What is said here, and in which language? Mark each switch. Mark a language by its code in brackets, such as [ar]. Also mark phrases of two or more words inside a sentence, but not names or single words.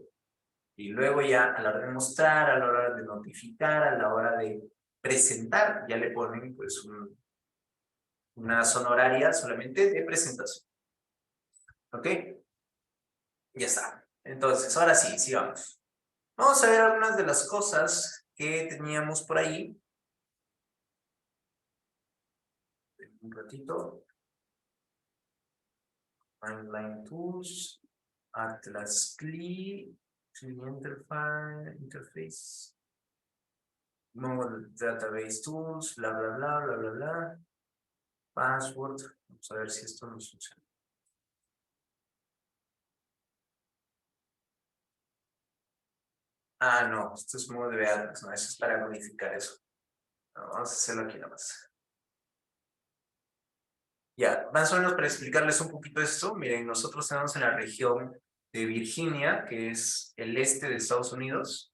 [es] Y luego ya a la hora de mostrar, a la hora de notificar, a la hora de presentar, ya le ponen pues una zona horaria solamente de presentación. ¿Ok? Ya está. Entonces, ahora sí, sigamos. Vamos a ver algunas de las cosas que teníamos por ahí. Un ratito. Timeline Tools, Atlas CLI, Interface, Model Database Tools, bla. Password. Vamos a ver si esto nos funciona. Ah, no, esto es ModeDB Atlas, no, eso es para modificar eso. No, vamos a hacerlo aquí nada más. Ya, más o menos para explicarles un poquito esto, miren, nosotros estamos en la región de Virginia, que es el este de Estados Unidos.